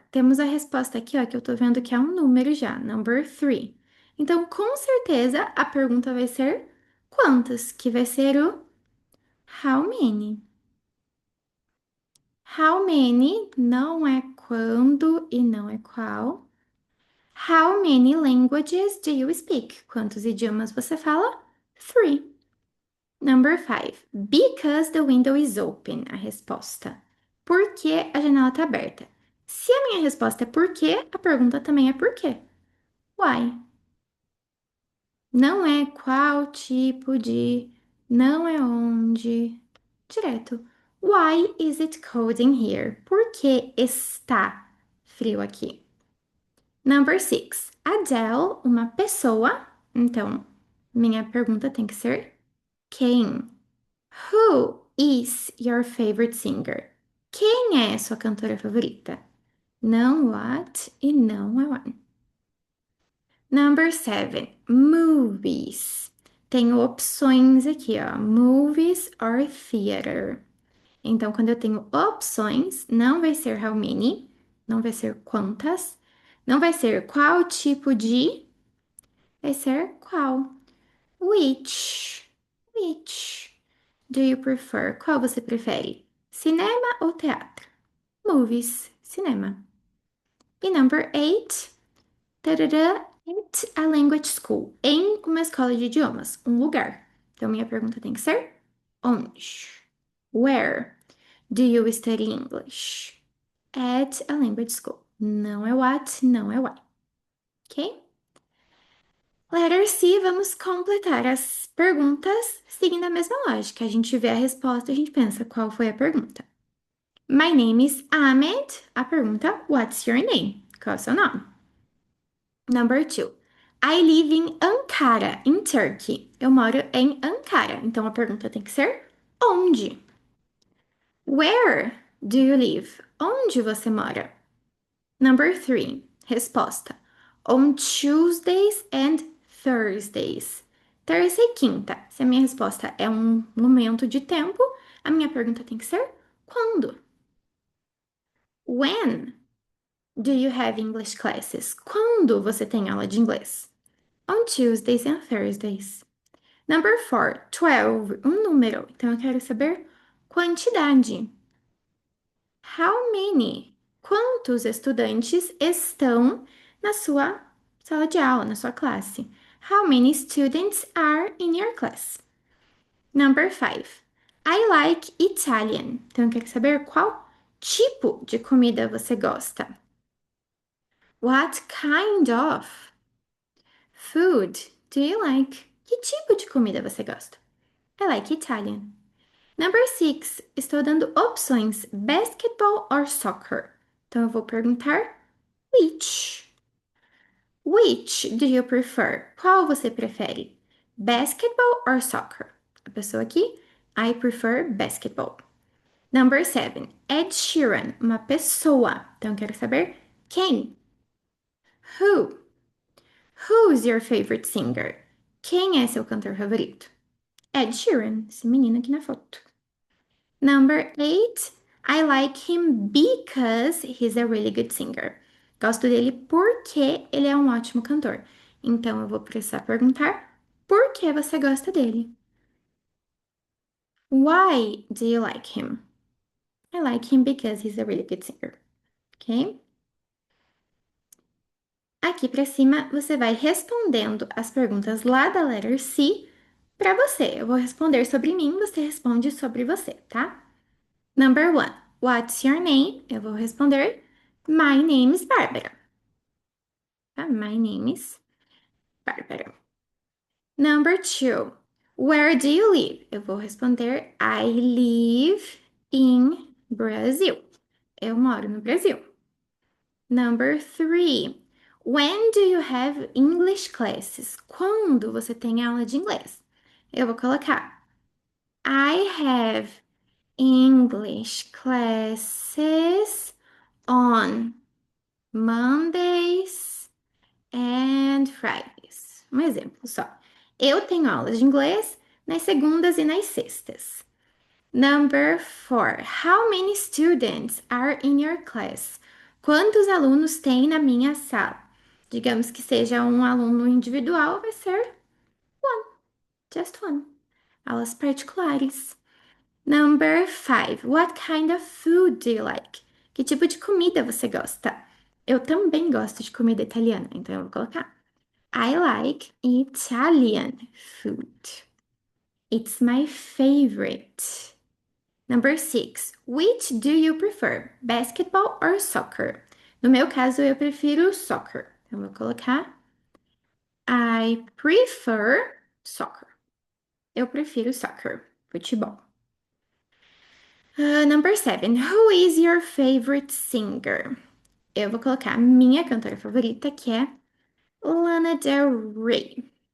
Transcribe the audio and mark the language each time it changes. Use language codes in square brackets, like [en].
[pt] Temos a resposta aqui, ó, que eu tô vendo que é um número já. [en] Number three. [pt] Então, com certeza, a pergunta vai ser quantas? Que vai ser o how many. How many não é quando e não é qual. [en] How many languages do you speak? [pt] Quantos idiomas você fala? [en] Three. Number five. Because the window is open. [pt] A resposta. Por que a janela está aberta? Se a minha resposta é por quê, a pergunta também é por quê. [en] Why? [pt] Não é qual tipo de, não é onde. [en] Direto. Why is it cold in here? [pt] Por que está frio aqui? [en] Number six. [pt] Adele, uma pessoa. Então, minha pergunta tem que ser quem? [en] Who is your favorite singer? [pt] Quem é sua cantora favorita? Não what e não a one. [en] Number seven. [pt] Movies. Tenho opções aqui, ó. [en] Movies or theater. [pt] Então, quando eu tenho opções, não vai ser how many, não vai ser quantas, não vai ser qual tipo de, vai ser qual. [en] Which? Which do you prefer? [pt] Qual você prefere? Cinema ou teatro? Movies, cinema. [en] E number eight, tarará, at a language school. [pt] Em uma escola de idiomas, um lugar. Então, minha pergunta tem que ser onde? [en] Where do you study English? At a language school. [pt] Não é what, não é why. [en] Ok? [pt] Letter C, vamos completar as perguntas seguindo a mesma lógica. A gente vê a resposta, a gente pensa qual foi a pergunta. [en] My name is Ahmed. [pt] A pergunta, [en] what's your name? [pt] Qual é o seu nome? [en] Number two. I live in Ankara, in Turkey. [pt] Eu moro em Ankara. Então a pergunta tem que ser onde? [en] Where do you live? [pt] Onde você mora? [en] Number three. Resposta. On Tuesdays and Thursdays. [pt] Terça e quinta. Se a minha resposta é um momento de tempo, a minha pergunta tem que ser quando? [en] When do you have English classes? [pt] Quando você tem aula de inglês? [en] On Tuesdays and Thursdays. Number four, 12, [pt] um número. Então eu quero saber quantidade. [en] How many? [pt] Quantos estudantes estão na sua sala de aula, na sua classe? [en] How many students are in your class? Number five. I like Italian. [pt] Então eu quero saber qual tipo de comida você gosta. [en] What kind of food do you like? [pt] Que tipo de comida você gosta? [en] I like Italian. Number six. [pt] Estou dando opções: basketball or soccer. Então eu vou perguntar [en] Which? Which do you prefer? [pt] Qual você prefere? [en] Basketball or soccer? [pt] A pessoa aqui, [en] I prefer basketball. Number 7. [pt] Ed Sheeran, uma pessoa. Então, quero saber quem? Who? [en] Who's your favorite singer? [pt] Quem é seu cantor favorito? Ed Sheeran, esse menino aqui na foto. [en] Number 8. I like him because he's a really good singer. [pt] Gosto dele porque ele é um ótimo cantor. Então eu vou precisar perguntar por que você gosta dele? [en] Why do you like him? I like him because he's a really good singer. Ok? [pt] Aqui pra cima você vai respondendo as perguntas lá da letter C pra você. Eu vou responder sobre mim, você responde sobre você, tá? [en] Number 1. What's your name? [pt] Eu vou responder [en] My name is Bárbara. Tá? My name is Bárbara. Number 2. Where do you live? [pt] Eu vou responder [en] I live in Brazil. [pt] Eu moro no Brasil. Number 3. [en] When do you have English classes? [pt] Quando você tem aula de inglês? Eu vou colocar [en] I have English classes on Mondays and Fridays. [pt] Um exemplo só. Eu tenho aulas de inglês nas segundas e nas sextas. [en] Number 4. How many students are in your class? [pt] Quantos alunos tem na minha sala? Digamos que seja um aluno individual, vai ser [en] one, just one. [pt] Aulas particulares. [en] Number 5. What kind of food do you like? [pt] Que tipo de comida você gosta? Eu também gosto de comida italiana, então eu vou colocar [en] I like Italian food. It's my favorite. Number 6. Which do you prefer? Basketball or soccer? [pt] No meu caso, eu prefiro soccer. Então, eu vou colocar [en] I prefer soccer. [pt] Eu prefiro soccer, futebol. [en] Number 7. Who is your favorite singer? [pt] Eu vou colocar a minha cantora favorita, que é Lana Del Rey.